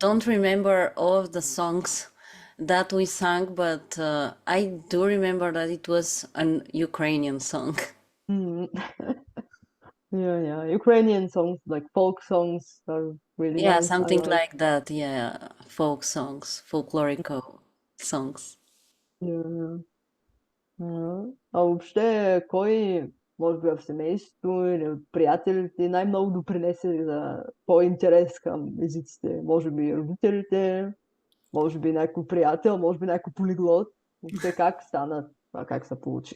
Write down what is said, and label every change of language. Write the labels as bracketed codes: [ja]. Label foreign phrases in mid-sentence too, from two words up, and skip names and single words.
[en] don't remember all of the songs that we sang, but I do remember that it was an Ukrainian song. Mm. Yeah, yeah. Ukrainian songs, like folk songs, are really Yeah, nice. I something like. like that. Yeah, folk songs, folklorical songs. Yeah, yeah. [bg] А въобще, кой, може би в семейството или от приятелите, най-много допринесе за твой интерес към езиците? Може би родителите, може би някой приятел, може би някой полиглот. Въобще как стана това, как се получи?